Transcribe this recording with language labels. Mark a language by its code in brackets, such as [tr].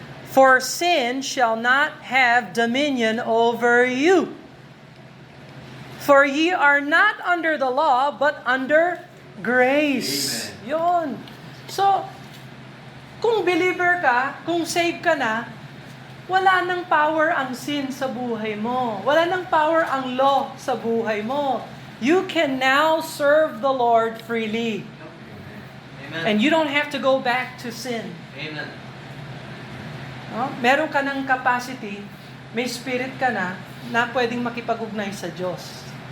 [en] For sin shall not have dominion over you. For ye are not under the law, but under grace. Amen. [tl] Yun. So, kung believer ka, kung saved ka na, wala nang power ang sin sa buhay mo. Wala nang power ang law sa buhay mo. [en] You can now serve the Lord freely. Amen. And you don't have to go back to sin. Amen. No? [tl] Meron ka ng capacity, may spirit ka na pwedeng makipag-ugnay sa Diyos.